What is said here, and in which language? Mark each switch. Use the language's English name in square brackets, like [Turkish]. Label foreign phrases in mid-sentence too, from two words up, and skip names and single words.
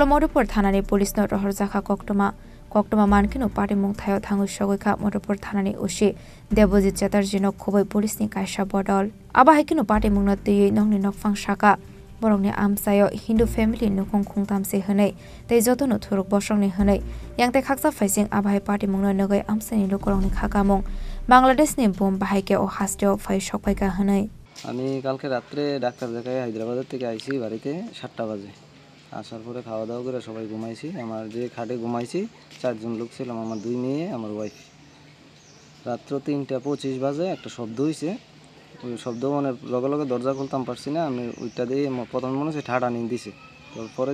[Kok Borok] मधुपुर थानानि पुलिसनो रहरजाखा कक्टमा मानकिनु पार्टी मुंथायो थांगु सगैखा मधुपुर थानानि उसी देवजित चेटार्जीनो खुबै पुलिसनि कायसा बदल आबाहायकिनु पार्टी मुंनो तियै नंनि नग फां साका बरंनि आमसायो हिंदू फेमिली नुखुं खुंतामसे हनै तै जतनो थुरुक बसंनि हनै यांते खाकसा फाइसिं आबाहाय पार्टी मुंनो नगै आमसानि लोकरंनि खाकामुं बांलादेशनि बुम बाहायके ও হাস্টেও ফাই সকাইকা হनै [Bangla] আমি কালকে রাত্রে ডাক্তার দেখাই হায়দ্রাবাদ থেকে আইছি বাড়িতে 7টা বাজে আসার পরে খাওয়া দাওয়া করে সবাই ঘুমাইছি আমার যে খাটে ঘুমাইছি 4 জন লোক ছিলাম আমার 2 মেয়ে আমার ওয়াইফ রাত্র 3:25 বাজে একটা শব্দ হইছে ওই শব্দ মানে লগে লগে দরজা খুলতাম পারছি না আমি ওইটা দিয়ে প্রথম মনে হচ্ছে ঠাডা নিন দিছে তারপরে